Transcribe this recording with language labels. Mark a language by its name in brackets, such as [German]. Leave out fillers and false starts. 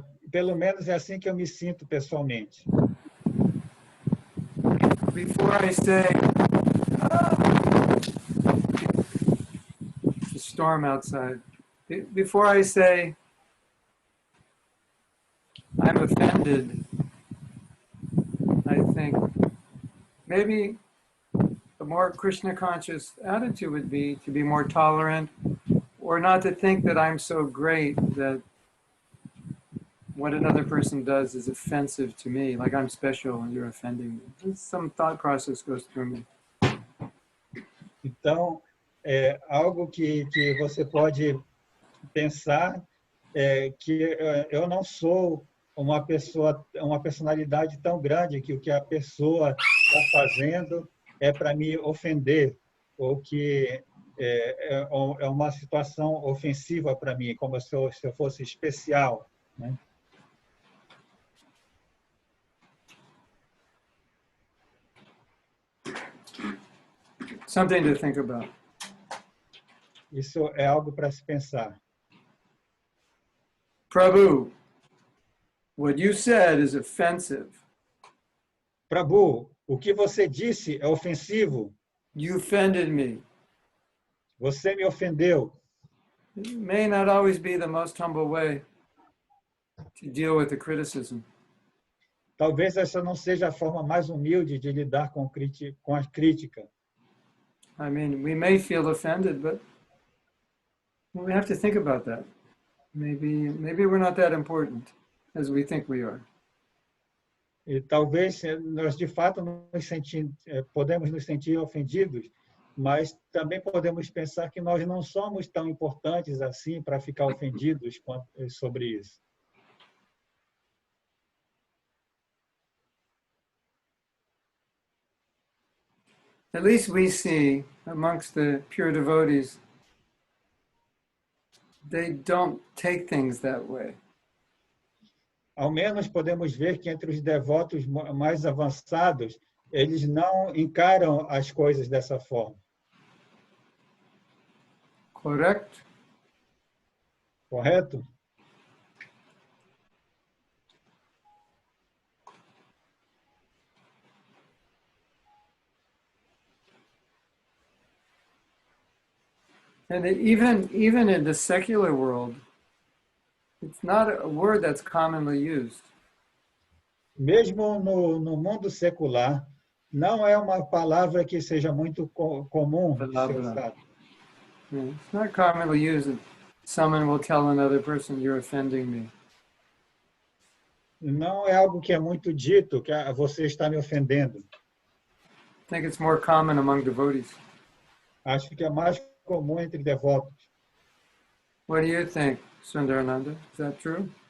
[Portuguese] Pelo menos é assim que eu me sinto pessoalmente. [English] Before I say, it's a storm outside. Before I say, I'm offended, I think maybe a more Krishna conscious attitude would be to be more tolerant, or not to think that I'm so great that what another person does is offensive to me, like I'm special and you're offending me. Some thought process goes through me. [Portuguese] Então, algo que você pode pensar é que eu não sou uma personalidade tão grande que o que a pessoa está fazendo é para me ofender, ou que é uma situação ofensiva para mim, como se eu fosse especial, né? [English] Something to think about. [Portuguese] Isso é algo para se pensar. [English] Prabhu, what you said is offensive. [Portuguese] Prabhu, o que você disse é ofensivo. [English] You offended me. [Portuguese] Você me ofendeu. [English] It may not always be the most humble way to deal with the criticism. [Portuguese] Talvez essa não seja a forma mais humilde de lidar com a crítica. [English] I mean, we may feel offended, but we have to think about that. Maybe we're not that important as we think we are. [Portuguese] E talvez nós, de fato, podemos nos sentir ofendidos, mas também podemos pensar que nós não somos tão importantes assim para ficar ofendidos sobre isso. [English] At least we see amongst the pure devotees, they don't take things that way. [Portuguese] Ao menos podemos ver que entre os devotos mais avançados, eles não encaram as coisas dessa forma. [English] Correct? [Portuguese] Correto? [English] And even in the secular world, it's not a word that's commonly used. [Portuguese] Mesmo no mundo secular, não é uma palavra que seja muito comum de ser usada. [English] Yeah, it's not commonly used. Someone will tell another person, you're offending me. [Portuguese] Não é algo que é muito dito, que você está me ofendendo. [English] I think it's more common among devotees. [Portuguese] Acho que é mais comum entre devotos. [English] What do you think, Sundarananda? Is that true?